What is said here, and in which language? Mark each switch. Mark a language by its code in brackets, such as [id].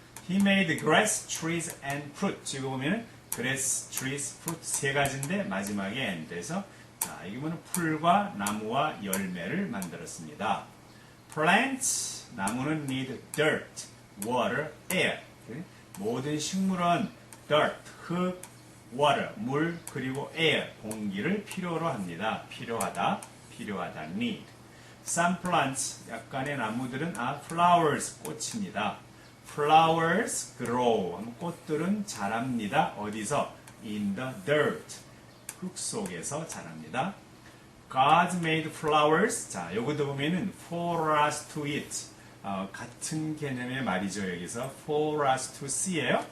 [en] He made grass, trees, and fruit. [ko] 지금 보면 grass, trees, fruit 세 가지인데 마지막에 and에서 자, 이게 뭐는 풀과 나무와 열매를 만들었습니다. [en] Plants, [ko] 나무는 [en] need dirt, water, air. [ko] 모든 식물은 dirt, 흙, water, 물, 그리고 air, 공기를 필요로 합니다. 필요하다, need. [en] Some plants, [ko] 약간의 나무들은 flowers, 꽃입니다. [en] Flowers grow, [ko] 꽃들은 자랍니다. 어디서? [en] In the dirt, [ko] 흙 속에서 자랍니다. [en] God made flowers. [ko] 자, 요것도 보면은 [en] for us to eat. [ko] 같은 개념의 말이죠. 여기서 [en] for us to see예요.